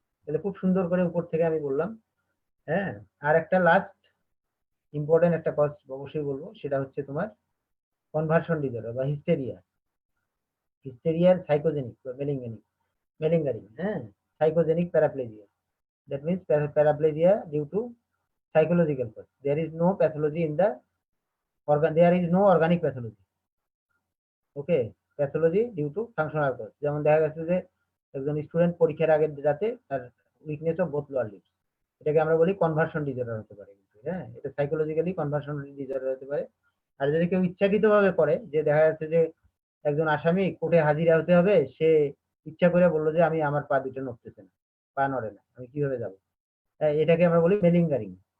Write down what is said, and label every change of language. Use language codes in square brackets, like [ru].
[bn] তাহলে খুব সুন্দর করে উপর থেকে আমি বললাম, হ্যাঁ। আর একটা লাস্ট ইম্পর্টেন্ট একটা কজ অবশ্যই বলবো, সেটা হচ্ছে তোমার কনভার্সন ডিসঅর্ডার বা হিস্টেরিয়ার সাইকোজেনিক বা মেলিঙ্গারিং, হ্যাঁ, psychogenic paraplegia. [en] That means paraplegia due to psychological cause. There is no pathology in the organ. There is no organic pathology. Okay, pathology due to functional cause. [bn] যেমন দেখা গেছে যে একজন স্টুডেন্ট পরীক্ষার আগের রাতে তার weakness of both lower limbs, এটাকে আমরা বলি কনভার্সন ডিসঅর্ডার হতে পারে কিন্তু, হ্যাঁ, এটা সাইকোলজিক্যালি কনভার্সন ডিসঅর্ডার হতে পারে। আর যদি কেউ ইচ্ছাকৃতভাবে করে, যে দেখা যাচ্ছে যে একজন আসামি কোর্টে হাজিরা হতে হবে, সে ইচ্ছা করে বললো যে আমি, আমার পা দুটো নড়তেছে না, পা নড়ে না, আমি কিভাবে যাবো, এটাকে আমরা বলি মেলিঙ্গারিং।